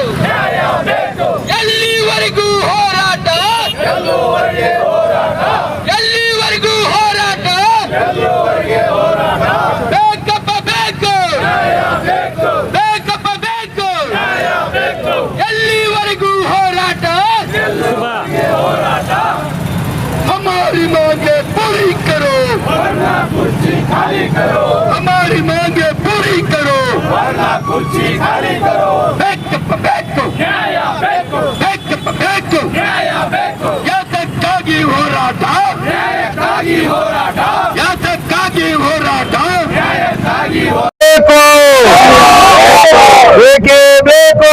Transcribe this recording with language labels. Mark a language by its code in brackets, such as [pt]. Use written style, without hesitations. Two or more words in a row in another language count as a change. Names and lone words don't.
[kn] ಎಲ್ಲಿವರೆಗೂ ಹೋರಾಟ, ಎಲ್ಲಿವರೆಗೂ ಹೋರಾಟ. ಬೇಕಪ್ಪ ಬೇಕು, ಬೇಕಪ್ಪ ಬೇಕು. ಎಲ್ಲಿವರೆಗೂ ಹೋರಾಟ. [hi] हमारी मांगे पूरी करो, हमारी मांगे पूरी करो. [kn] ಬೇಕಪ್ಪ ಬೇಕು, ಬೇಕಪ್ಪ ಬೇಕು. ಯಾತಕ್ಕಾಗಿ ಹೋರಾಟ, ಯಾತಕ್ಕಾಗಿ ಹೋರಾಟ. ಬೇಕೇ ಬೇಕು.